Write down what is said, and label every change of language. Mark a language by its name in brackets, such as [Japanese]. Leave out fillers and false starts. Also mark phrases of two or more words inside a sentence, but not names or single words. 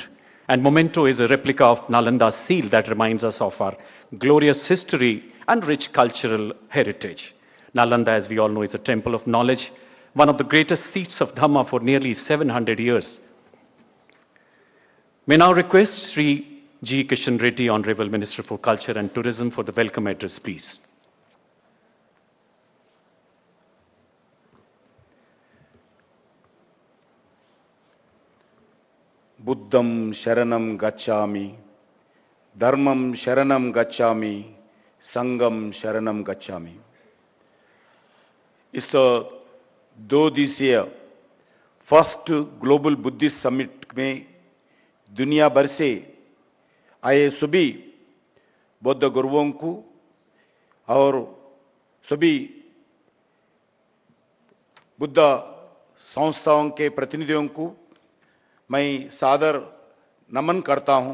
[English] And memento is a replica of Nalanda's seal that reminds us of our glorious history and rich cultural heritage. Nalanda, as we all know, is a temple of knowledge, one of the greatest seats of Dhamma for nearly 700 years. May now request Shri G. Kishan Reddy, Honorable Minister for Culture and Tourism, for the welcome address, please. [Pali] Buddham Sharanam Gacchami, Dharmam Sharanam Gacchami, Sangam Sharanam Gacchami. [Hindi] इस 2 दिवसीय [English] First Global Buddhist Summit [Hindi] में दुनिया भर से आए सभी बौद्ध गुरुओं को और सभी बुद्ध संस्थाओं के प्रतिनिधियों को मैं सादर नमन करता हूं.